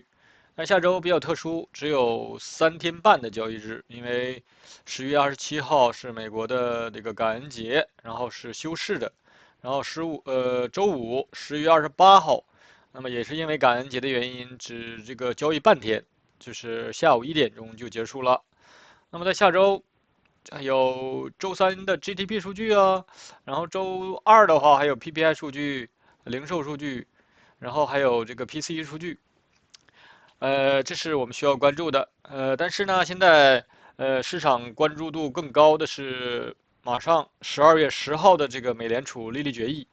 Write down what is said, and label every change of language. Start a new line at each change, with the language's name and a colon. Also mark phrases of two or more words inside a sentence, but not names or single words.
Chinese: 那下周比較特殊，只有3天半的交易日，因為10月27號是美國的这個感恩節，然後是休市的。然後周五10月28號。那麼也是因為感恩節的原因，只這個交易半天，就是下午1點鐘就結束了。那麼在下周，有周3的 GDP 數據啊，然後周2的話還有 PPI 數據、零售數據，然後還有這個 PCE 數據。這是我們需要關注的。但是呢，現在市場關注度更高的是馬上12月10號的這個美聯儲利率決議。